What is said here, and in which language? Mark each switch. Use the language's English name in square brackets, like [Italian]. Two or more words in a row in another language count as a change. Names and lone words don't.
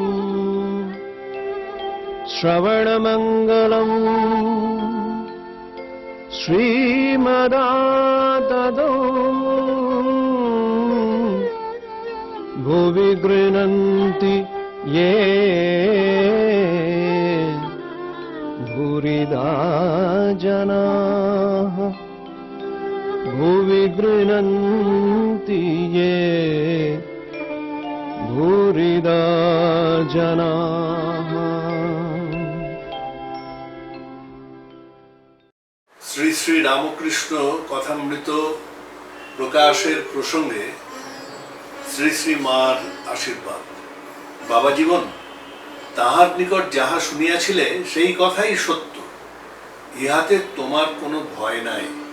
[Sanskrit] श्रवणमङ्गलम् श्रीमदाततौ भुवि गृह्णन्ति ये भूरिदा जनाः भुवि गृह्णन्ति ये भूरिदा जनाः। [Bangla] শ্রী শ্রী রামকৃষ্ণ কথামৃত প্রকাশের প্রসঙ্গে শ্রী শ্রী মার আশীর্বাদ। বাবা জীবন, তাহার নিকট যাহা শুনিয়াছিলে সেই কথাই সত্য, ইহাতে তোমার কোনো ভয় নাই।